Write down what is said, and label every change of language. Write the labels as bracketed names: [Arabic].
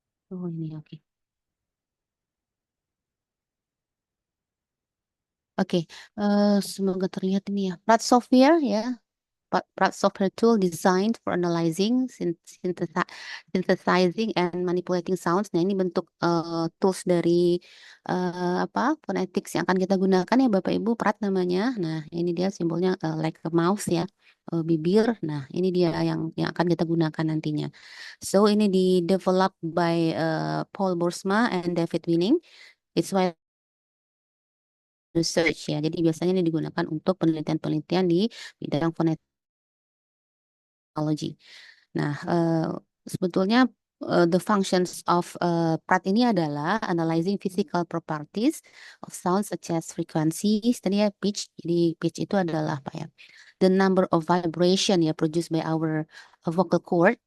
[Indonesian] Oh, ini oke. Oke, semoga terlihat ini ya. Pratt software ya. [English] Pratt software tool designed for analyzing, synthesizing, and manipulating sounds. [Indonesian] Nah, ini bentuk tools dari phonetics yang akan kita gunakan ya Bapak Ibu. Pratt namanya. Nah, ini dia simbolnya [English] like a mouse [Indonesian] ya, bibir. Nah, ini dia yang akan kita gunakan nantinya. [English] So, [Indonesian] ini di [English] develop by Paul Boersma and David Winning. It's why research [Indonesian] ya. Jadi biasanya ini digunakan untuk penelitian-penelitian di bidang fonology. Nah, sebetulnya [English] the functions of Pratt [Indonesian] ini adalah [English] analyzing physical properties of sounds such as frequencies, [Indonesian] tadi ya [English] pitch. [Indonesian] Jadi pitch itu adalah apa ya? [English] The number of vibration [Indonesian] ya [English] produced by our vocal cord.